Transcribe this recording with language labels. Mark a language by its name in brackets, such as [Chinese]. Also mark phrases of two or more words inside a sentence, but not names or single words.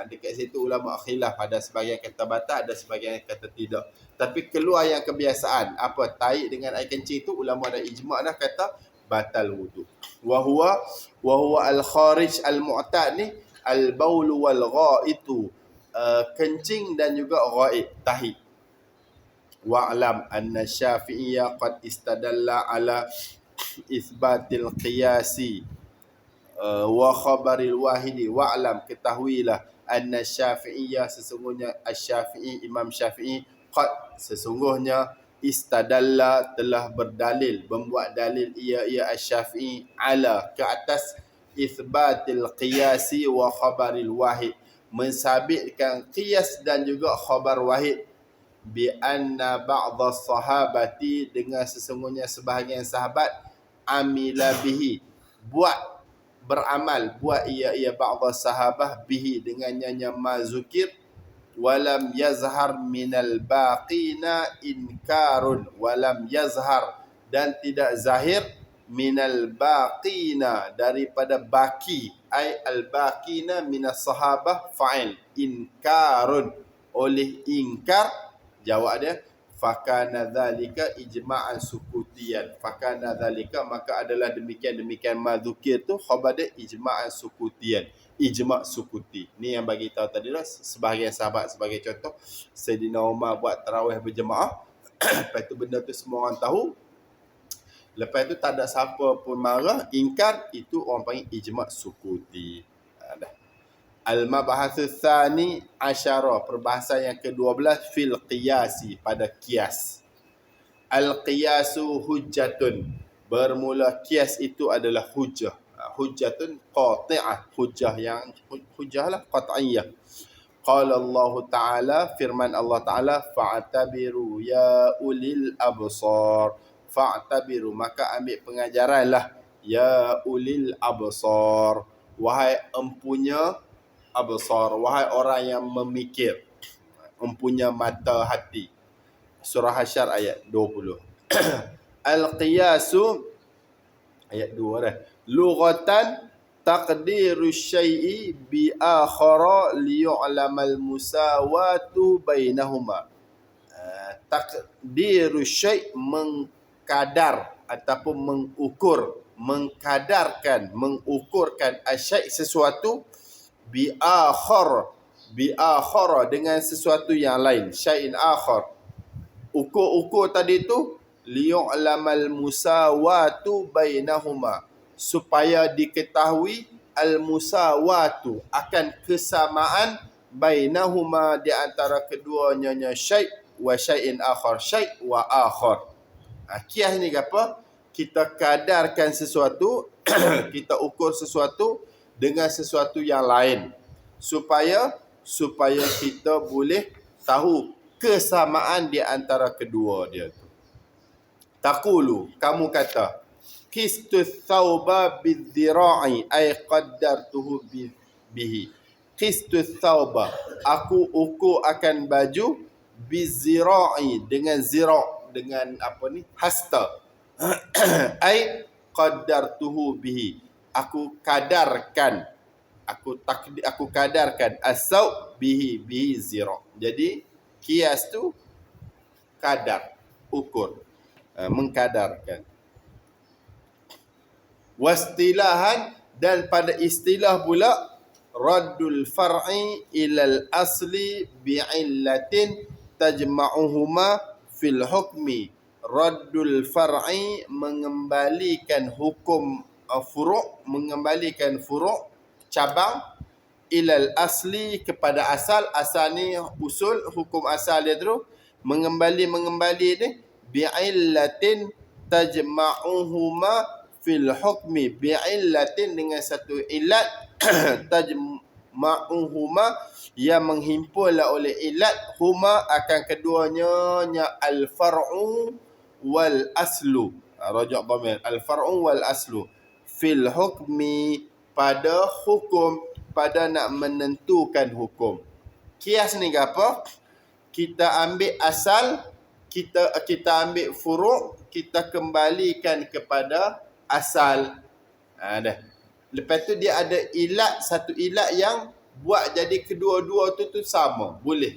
[Malay] Dekat situ ulama khilaf, ada sebagian kata batal, ada sebagian kata tidak. Tapi keluar yang kebiasaan, apa, taik dengan air kencing tu, ulama ada ijma' dah kata batal wudu. [Arabic] وهو الخارج المعتاد ni البول والغائط, [Malay] kencing dan juga ghaid, tahi. [Arabic] واعلم أن الشافعية قد استدل على إثبات القياس وخبر الواحد. Wa'lam, [Malay] ketahuilah, [Arabic] أن الشافعية, [Malay] sesungguhnya Asy-Syafi'i, Imam Syafi'i, qad, sesungguhnya, istadalla, telah berdalil, membuat dalil ia Asy-Syafi'i, ala, ke atas, [Arabic] إثبات القياس وخبر الواحد, [Malay] mensabitkan qiyas dan juga khabar wahid, [Arabic] بأن بعض الصحابة, [Malay] dengan sesungguhnya sebahagian sahabat, [Arabic] عمل به, [Malay] buat beramal, buat ia [Arabic] بعض الصحابة به dengannya ما ذكر ولم يظهر من الباقين إنكار ولم يظهر [Malay] dan tidak zahir [Arabic] من الباقين [Malay] daripada baki, [Arabic] أي الباقين من الصحابة فاعل إنكار, [Malay] oleh ingkar. Jawab dia [Arabic] فكان ذلك إجماعا سكوتيا فكان ذلك [Malay] maka adalah demikian [Arabic] ما ذكر [Malay] tu khabar dia [Arabic] إجماعا سكوتيا, [Malay] ijma' sukuti. Ni yang bagi tahu tadi lah sebahagian sahabat. Sebagai contoh, Sayyidina Umar buat tarawih berjemaah lepas tu benda tu semua orang tahu, lepas tu tak ada siapa pun marah, ingkar, itu orang panggil ijma' sukuti. Dah. [Arabic] المبحث الثاني عشر, [Malay] perbahasan yang ke-12 [Arabic] في القياس, [Malay] pada qiyas. [Arabic] القياس حجة, [Malay] bermula qiyas itu adalah hujjah. [Arabic] حجة قطعية, [Malay] hujjah lah qat'iyah. [Arabic] قال الله تعالى, [Malay] firman Allah Ta'ala, [Arabic] فاعتبروا يا أولي الأبصار فاعتبروا [Malay] maka ambil pengajaranlah, [Arabic] يا أولي الأبصار, [Malay] wahai empunya absar, wahai orang yang memikir, empunya mata hati. Surah Hasyr ayat 20. Al-qiyasu ayat 2 dah. [Arabic] لغة تقدير شيء بآخر ليعلم المساواة بينهما. تقدير شيء' [Malay] mengkadar ataupun mengukur, mengkadarkan, mengukurkan asyai' sesuatu, [Arabic] بآخر [Malay] dengan sesuatu yang lain, [Arabic] شيء آخر. [Malay] Ukur-ukur tadi tu [Arabic] ليعلم المساواة بينهما, [Malay] supaya diketahui al-musawatu, akan kesamaan, bainahuma di antara keduanya, [Arabic] شيء وشيء آخر شيء وآخر. [Malay] Qiyas ni apa? Kita kadarkan sesuatu kita ukur sesuatu dengan sesuatu yang lain, supaya kita boleh tahu kesamaan di antara kedua dia tu. Taqulu, kamu kata, [Arabic] قست الثوب بالذراع أي قدرته به. قست الثوب, [Malay] aku ukur akan baju, bidzira'i dengan zira', dengan apa ni, hasta. [Arabic] أي قدرته به, [Malay] aku kadarkan, aku kadarkan, as-saw bihi zira'. Jadi qiyas tu kadar, ukur, mengkadarkan. Wastilahan, dan pada istilah pula, [Arabic] رد الفرع إلى الأصل بعلة تجمعهما في الحكم. رد الفرع, [Malay] mengembalikan hukum furu', mengembalikan furu', cabang, [Arabic] إلى الأصل, [Malay] kepada asal. Asal ni usul, hukum asal dia tu, mengembali ni, [Arabic] bi'illatin تجمعهما في الحكم, [Malay] bi'illatin dengan satu ilat, tajma'uhuma yang menghimpunlah oleh ilat, huma akan keduanya, [Arabic] الفرع والأصل رجع ضمير الفرع والأصل في الحكم, [Malay] pada hukum, pada nak menentukan hukum. Qiyas ni apa? Kita ambil asal, kita ambil furu', kita kembalikan kepada asal. Dah. Lepas tu dia ada ilat, satu ilat yang buat jadi kedua-dua tu sama, boleh.